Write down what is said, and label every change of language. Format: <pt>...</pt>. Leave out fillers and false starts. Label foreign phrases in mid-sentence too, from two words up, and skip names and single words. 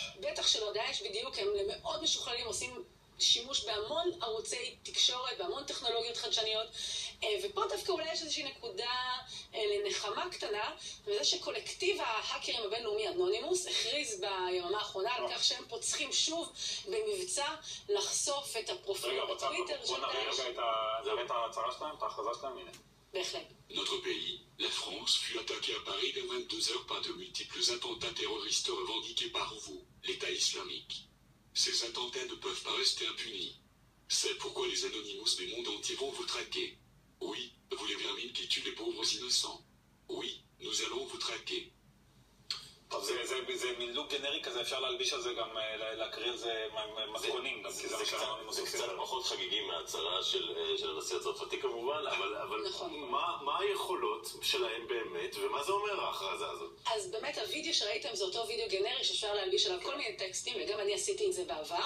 <he>בטח שלא דאעש, בדיוק, הם מאוד משוכללים, עושים שימוש בהמון ערוצי תקשורת, בהמון טכנולוגיות חדשניות, ופה דווקא אולי יש איזושהי נקודה לנחמה קטנה, וזה שקולקטיב ההאקרים הבינלאומי אנונימוס הכריז ביממה האחרונה על כך שהם פוצחים שוב במבצע לחשוף את הפרופיל בטוויטר של דאעש. זה באמת ההצהרה שלהם, את ההכרזה שלהם, הנה. בהחלט.</he> <fr>Notre pays, la France, fut attaqué à Paris vers 22 heures par de multiples attentats terroristes revendiqués par vous, l'État islamique. Ces attentats ne peuvent pas rester impunis. C'est pourquoi les Anonymous du monde entier vont vous traquer. Oui, vous les vermines qui tuent les pauvres innocents. Oui, nous allons vous traquer.</fr> <he>טוב, זה מין לוק גנרי כזה, אפשר להלביש על זה גם, להקריא על זה מתכונים גם, כי זה זה קצת פחות חגיגי מההצהרה של הנשיא הצרפתי כמובן, אבל מה היכולות שלהם באמת, ומה זה אומר ההכרזה הזאת? אז באמת הוידאו שראיתם זה אותו וידאו גנרי שאפשר להלביש עליו כל מיני טקסטים, וגם אני עשיתי את זה בעבר.</he>